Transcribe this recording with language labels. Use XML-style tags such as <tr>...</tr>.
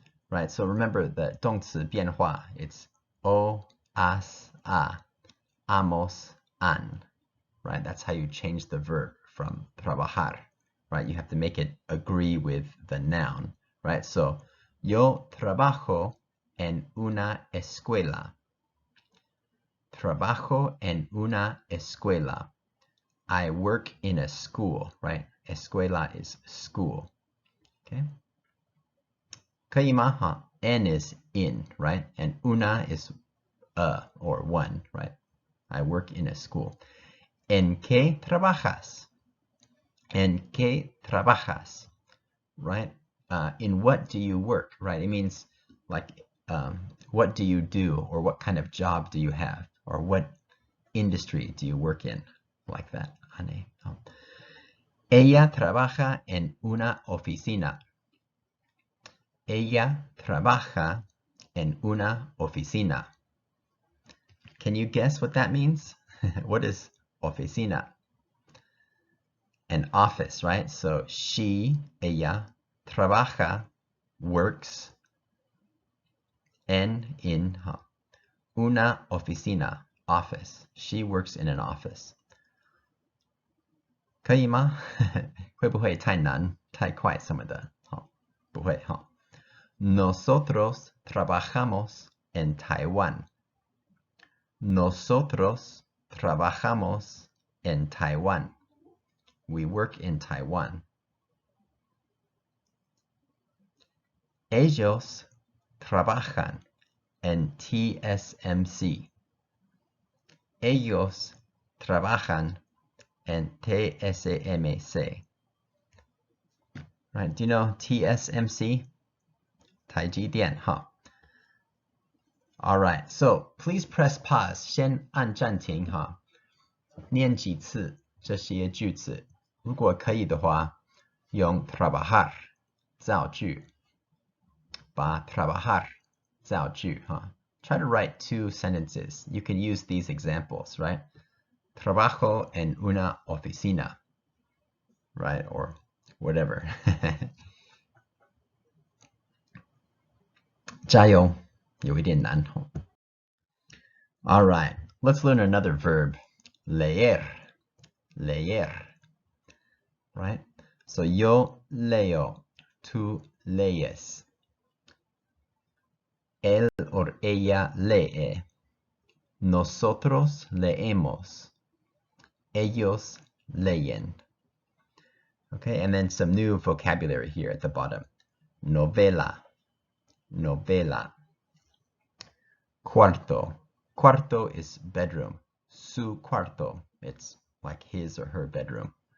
<en>Right, so remember the 动词变化. It's o, as, a, amos, an. Right, that's how you change the verb from trabajar. Right, you have to make it agree with the noun. Right, so</en> <es>yo trabajo en una escuela. Trabajo en una escuela.</es> <en>I work in a school, right? Escuela is school. Okay.</en> <zh>可以吗?</zh> <en>Huh? En is in, right? And una is or one, right? I work in a school.</en> <es>¿En qué trabajas? ¿En qué trabajas? Right?</es> <en>In what do you work, right? It means like what do you do, or what kind of job do you have, or what industry do you work in, like that.</en> <es>Ella trabaja en una oficina. Ella trabaja en una oficina.</es> <en>Can you guess what that means? What is oficina? An office, right? So she, ella, trabaja, works, in una oficina, office. She works in an office.</en> <zh>可以吗？会不会太难、太快什么的？好，不会哈。</zh> <es>Nosotros trabajamos en Taiwán. Nosotros trabajamos en Taiwán.</es> <en>We work in Taiwan.</en> <es>Ellos trabajan en TSMC. Ellos trabajan en TSMC.</es> <en>Right, do you know TSMC? 台积电, huh? All right, so please press pause.</en> <zh>先按暂停,</zh> <en>huh?</en> <zh>念几次这些句子。如果可以的话，用 trabajar 造句，把 trabajar 造句, huh?</zh> <en>Try to write 2 sentences. You can use these examples, right?</en> <es>Trabajo en una oficina, right?</es> <en>Or whatever.</en> <zh>加油，有一点难哦。</zh> <en>All right, let's learn another verb.</en> <es>Leer, leer. Right? So yo leo, tú lees. Él or ella lee. Nosotros leemos. Ellos leen.</es> <en>Okay, and then some new vocabulary here at the bottom.</en> <es>Novela, novela. Cuarto.</es> <en>Cuarto is bedroom.</en> <es>Su cuarto.</es> <en>It's like his or her bedroom.</en>